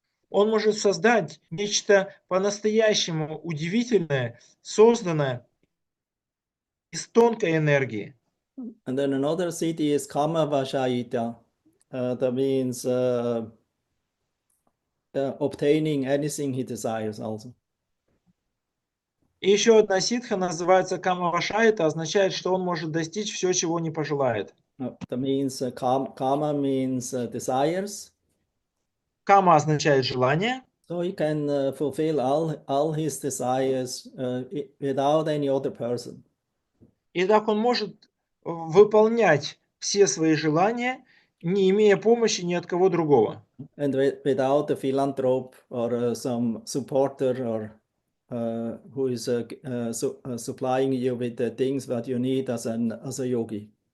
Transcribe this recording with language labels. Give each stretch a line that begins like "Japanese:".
Russian: Он может создать нечто по-настоящему удивительное, созданное из тонкой энергии.
English: And then another city is Kama Vashayita. That means obtaining anything he desires also.
Russian: И еще одна ситха называется Камаваша. Это означает, что он может достичь все, чего не пожелает.
English: That means Kama means desires.
Russian: Кама означает желание.
English: So he can fulfill all his desires without any other person.
Russian: И так он может выполнять все свои желания, не имея помощи ни от кого другого.
English: And without a philanthrope or some supporter or who is supplying you with the things that you need as a yogi.